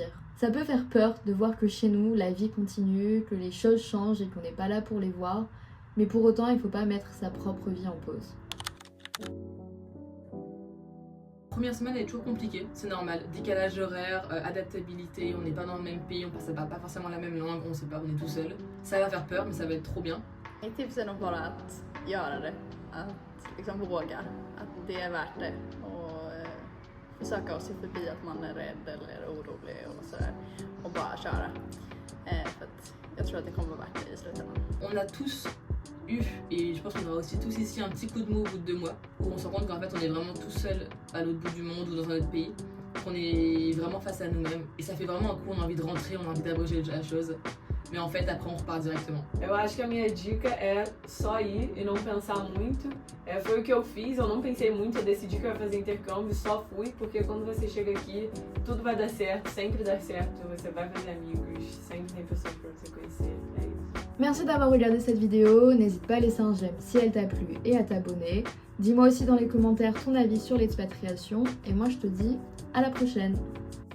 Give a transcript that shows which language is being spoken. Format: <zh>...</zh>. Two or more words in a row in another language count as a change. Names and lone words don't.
<fr>Ça peut faire peur de voir que chez nous, la vie continue, que les choses changent et qu'on n'est pas là pour les voir. Mais pour autant, il ne faut pas mettre sa propre vie en pause. Première semaine elle est toujours compliquée, c'est normal. Décalage horaire, adaptabilité, on n'est pas dans le même pays, on parle pas forcément la même langue, on sait pas, on est tout seul. Ça va faire peur men ça va être trop bien.</fr> <sv>Mitt tips är nog bara att göra det, att liksom våga, att det är värt det och försöka att se förbi att man är rädd eller orolig och sådär och bara köra. För att jag tror att det kommer vara värt det i slutändan.</sv> <fr>On a tous eu, et je pense qu'on aura aussi tous ici un petit coup de mou au bout de 2 mois, où on se rend compte qu'en fait on est vraiment tout seul à l'autre bout du monde ou dans un autre pays, qu'on est vraiment face à nous-mêmes. Et ça fait vraiment un coup, on a envie de rentrer, on a envie d'abroger la chose. Mais en fait, après, on repart directement.</fr> <pt>Eu acho que a minha dica é só ir e não pensar muito. Foi o que eu fiz, eu não pensei muito, eu decidi que eu ia fazer intercâmbio, só fui, porque quando você chega aqui, tudo vai dar certo, sempre dá certo, você vai fazer amigos, sempre tem pessoas pra você conhecer, é isso.</pt> <fr>Merci d'avoir regardé cette vidéo, n'hésite pas à laisser un j'aime si elle t'a plu et à t'abonner. Dis-moi aussi dans les commentaires ton avis sur l'expatriation et moi je te dis à la prochaine.</fr>